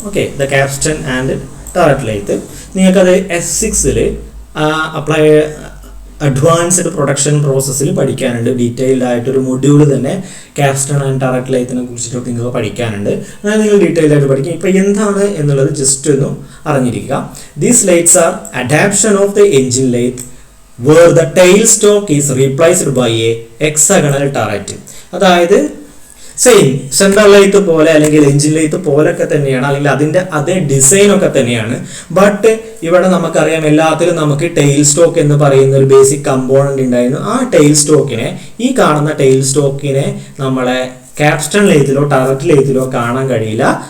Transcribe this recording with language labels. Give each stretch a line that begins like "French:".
Malayalam: Okay, the Capstan and turret lathe നിങ്ങൾക്കത് S6 apply advanced production പ്രോസസ്സിൽ പഠിക്കാനുണ്ട്. Detailed ആയിട്ടൊരു മൊഡ്യൂൾ തന്നെ ക്യാപ്സ്റ്റൺ ആൻഡ് ടററ്റ് ലെയ്ത്തിനെ കുറിച്ചിട്ടൊക്കെ നിങ്ങൾക്ക് പഠിക്കാനുണ്ട്. അതായത് നിങ്ങൾ ഡീറ്റെയിൽഡ് ആയിട്ട് പഠിക്കും. ഇപ്പോൾ എന്താണ് എന്നുള്ളത് ജസ്റ്റ് ഒന്ന് അറിഞ്ഞിരിക്കുക.
English: These lathes are adaption of the engine lathe where the tail stalk is replaced by a hexagonal turret.
Malayalam: അതായത് സെയിം സെൻട്രൽ ലെയ്ത്ത് പോലെ അല്ലെങ്കിൽ എൻജിൻ ലെയ്ത്ത് പോലൊക്കെ തന്നെയാണ്, അല്ലെങ്കിൽ അതിൻ്റെ അതേ ഡിസൈനൊക്കെ തന്നെയാണ്. ബട്ട് ഇവിടെ നമുക്കറിയാം എല്ലാത്തിലും നമുക്ക് ടെയിൽ സ്റ്റോക്ക് എന്ന് പറയുന്ന ഒരു ബേസിക് കമ്പോണന്റ് ഉണ്ടായിരുന്നു. ആ ടെയിൽ സ്റ്റോക്കിനെ, ഈ കാണുന്ന ടെയിൽ സ്റ്റോക്കിനെ നമ്മളെ ക്യാപ്സ്റ്റൺ ലെയ്ത്തിലോ ടററ്റ് ലെയ്ത്തിലോ കാണാൻ കഴിയില്ല.